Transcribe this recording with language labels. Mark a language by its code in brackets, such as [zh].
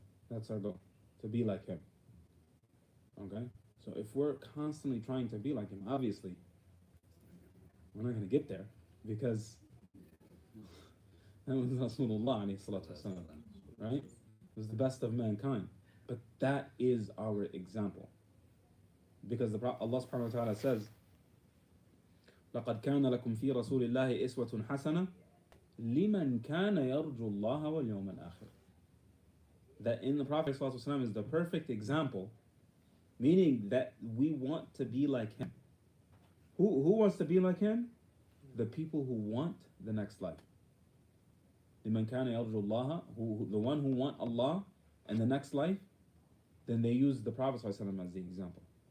[en] That's our goal, to be like him. Okay? So if we're constantly trying to be like him, obviously, we're not going to get there, because that was Rasulullah ﷺ, right? It was the best of mankind. But that is our example. Because Allah subhanahu wa ta'ala says, [ar] لَقَدْ كَانَ لَكُمْ فِي رَسُولِ اللَّهِ إِسْوَةٌ حَسَنَةٌ لِمَنْ كَانَ يَرْجُو اللَّهَ وَالْيَوْمَ الْآخِرِ. [en] That in the Prophet ﷺ is the perfect example, meaning that we want to be like him. Who wants to be like him? The people who want the next life. [ar] لِمَنْ كَانَ يَرْجُو اللَّهَ, [en] the one who want Allah and the next life, then they use the Prophet ﷺ as the example.